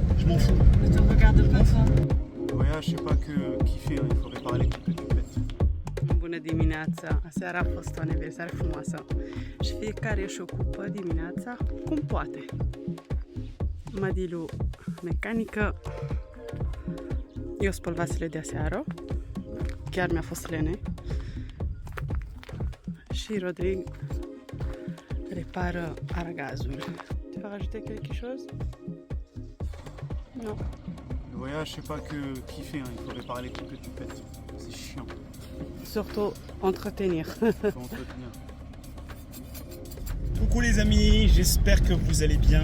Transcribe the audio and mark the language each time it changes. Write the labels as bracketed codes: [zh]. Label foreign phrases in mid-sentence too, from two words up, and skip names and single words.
[fr] m'en fous. Je te regarde pas toi. Le voyage, c'est pas que kiffer, hein. Il faut réparer les trucs que tu pètes. [ro] Bună dimineața! Aseară a fost o aniversare frumoasă și fiecare își ocupă dimineața cum poate. Madilu, mecanică, eu spăl vasele de aseară, chiar mi-a fost lene. Și Rodrig repară argazul. [fr] Tu veux rajouter quelque chose? Non. Le voyage, c'est pas que kiffer, hein. Il faut réparer les trucs que tu pètes. C'est chiant. Surtout entretenir. Il faut entretenir. Coucou les amis, j'espère que vous allez bien.